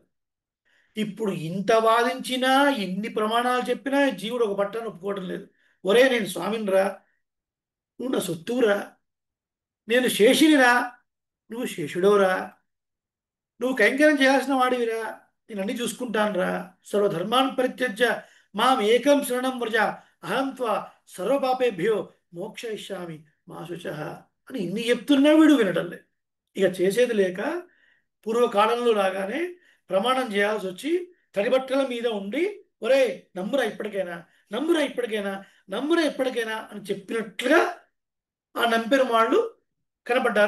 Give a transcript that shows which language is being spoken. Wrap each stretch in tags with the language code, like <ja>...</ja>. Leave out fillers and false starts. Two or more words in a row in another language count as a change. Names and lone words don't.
<te>ఇప్పుడు ఇంత వాదించినా, ఎన్ని ప్రమాణాలు చెప్పినా జీవుడు ఒక బట్టను ఒప్పుకోవడం లేదు. ఒరే, నేను స్వామినిరా, నువ్వు నా సొత్తువురా, నేను శేషినిరా, నువ్వు శేషుడోరా, నువ్వు కైంకర్యం చేయాల్సిన వాడివిరా, నేను అన్ని చూసుకుంటానురా,</te> <sa>सर्वधर्मान् परित्यज्य मां एकं शरणं व्रज अहं त्वा सर्वपापेभ्यो मोक्षयिष्यामि मा शुचः</sa> <te>అని ఇన్ని చెప్తున్నా వీడు వినటం లేదు. ఇక చేసేది లేక పూర్వకాలంలో లాగానే ప్రమాణం చేయాల్సి వచ్చి తడిబట్టల మీద ఉండి, ఒరే నమ్మురా ఇప్పటికైనా, నమ్మురా ఇప్పటికైనా, నమ్మురా ఇప్పటికైనా అని చెప్పినట్లుగా ఆ నంపెరు వాళ్ళు కనపడ్డారు.</te>